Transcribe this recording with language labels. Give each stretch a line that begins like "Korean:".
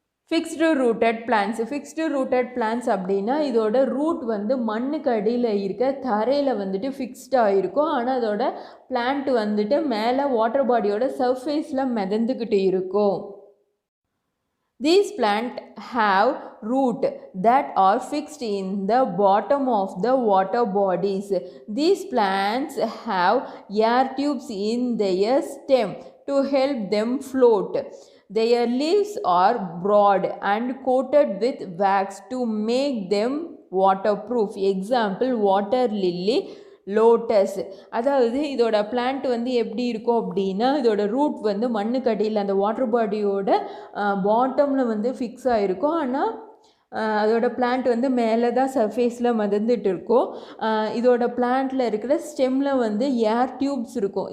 Tamil: Fixed rooted plans. Fixed rooted plans அப்படின்னா இதோட root வந்து மண்ணுக்கு அடியில் இருக்க தரையில் வந்துட்டு ஃபிக்ஸ்டாக இருக்கும். ஆனால் அதோட பிளான்ட் வந்துட்டு மேலே வாட்டர் பாடியோட சர்ஃபேஸில் மிதந்துக்கிட்டு இருக்கும்.
English: These plants have roots that are fixed in the bottom of the water bodies. These plants have air tubes in their stem to help them float. Their leaves are broad and coated with wax to make them waterproof. Example: water lily, lotus.
Tamil: அதாவது இதோட plant வந்து எப்படி இருக்கும் அப்படின்னா இதோட root வந்து மண்ணுக்கு அடியில் அந்த வாட்டர் பாடியோட பாட்டமில் வந்து ஃபிக்ஸ் ஆகிருக்கும். ஆனால் அதோட பிளான்ட் வந்து மேலே தான் சர்ஃபேஸில் மிதந்துட்டு இருக்கும். இதோட பிளான்ட்டில் இருக்கிற ஸ்டெம்மில் வந்து ஏர் டியூப்ஸ் இருக்கும்.